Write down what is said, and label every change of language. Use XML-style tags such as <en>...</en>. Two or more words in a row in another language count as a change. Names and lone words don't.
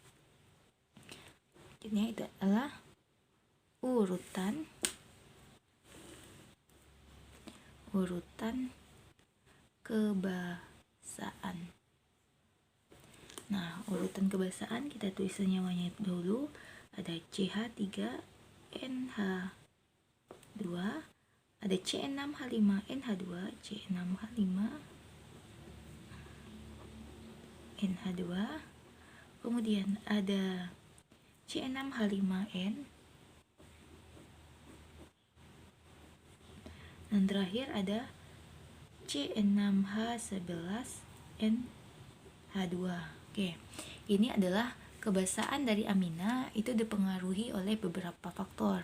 <id>Jadi itu adalah urutan kebasaan. Nah, urutan kebasaan kita tulis senyawanya dulu. Ada CH3NH2, ada C6H5NH2, C6H5NH2, kemudian ada C6H5N, dan terakhir ada C6H11NH2. Oke, ini adalah kebasaan dari amina itu dipengaruhi oleh beberapa faktor.</id>